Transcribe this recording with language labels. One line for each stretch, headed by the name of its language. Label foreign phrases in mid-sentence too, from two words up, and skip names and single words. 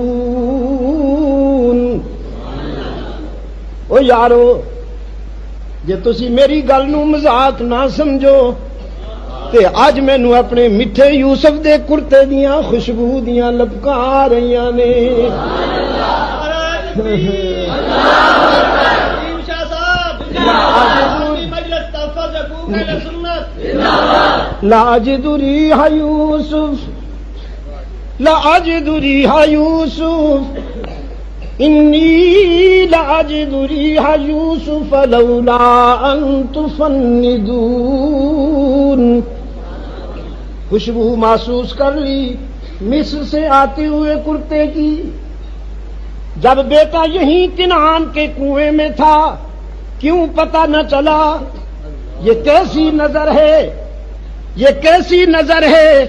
Punjabi: او یارو جے تسی میری گل نو مذاق نہ سمجھو تے اج مینوں اپنے میٹھے یوسف دے کرتے دیاں خوشبو دیاں لپکاں آ رہیاں نے۔
Arabic: لأجد ریح یوسف لأجد ریح یوسف انی لأجد ریح یوسف لولا ان تفندون۔
Urdu: خوشبو محسوس کر لی مصر سے آتے ہوئے کرتے کی۔ جب بیٹا یہیں کنعان کے کنویں میں تھا کیوں پتہ نہ چلا؟ یہ کیسی نظر ہے، یہ کیسی نظر ہے؟